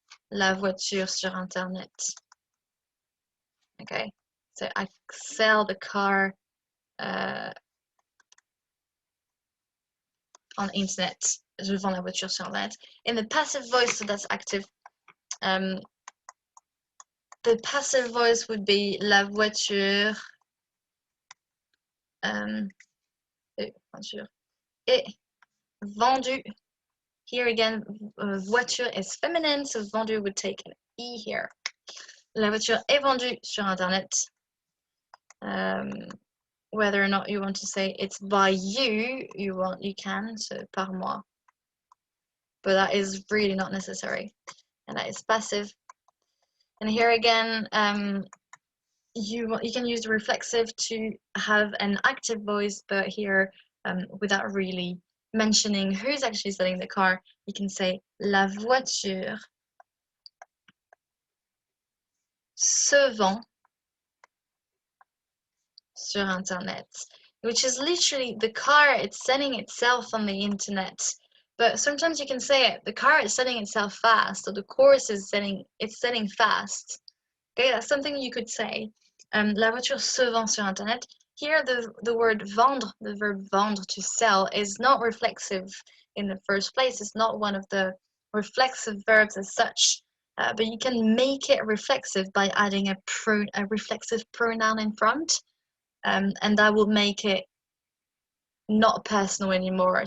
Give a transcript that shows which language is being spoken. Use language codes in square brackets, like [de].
[fr] la voiture sur Internet. [en] Okay, so I sell the car on internet. [fr] Je vends la voiture sur Internet. [en] In the passive voice, so that's active. The passive voice would be [fr] la voiture. Voiture est vendue. [en] Here again, voiture is feminine, so vendue would take an E here. [fr] La voiture est vendue sur Internet. [en] Whether or not you want to say it's by you, you can, so [fr] par moi. [en] But that is really not necessary. And that is passive. And here again, you can use the reflexive to have an active voice, but here, without really mentioning who's actually selling the car, you can say [fr] la voiture se vend sur Internet, [en] which is literally the car, it's selling itself on the internet. But sometimes you can say it, the car is selling itself fast, or the course is selling fast. Okay, that's something you could say. [fr] La voiture se vend sur Internet. [en] Here, the word vendre, the verb vendre, to sell, is not reflexive in the first place. It's not one of the reflexive verbs as such, but you can make it reflexive by adding a reflexive pronoun in front, and that will make it not personal anymore.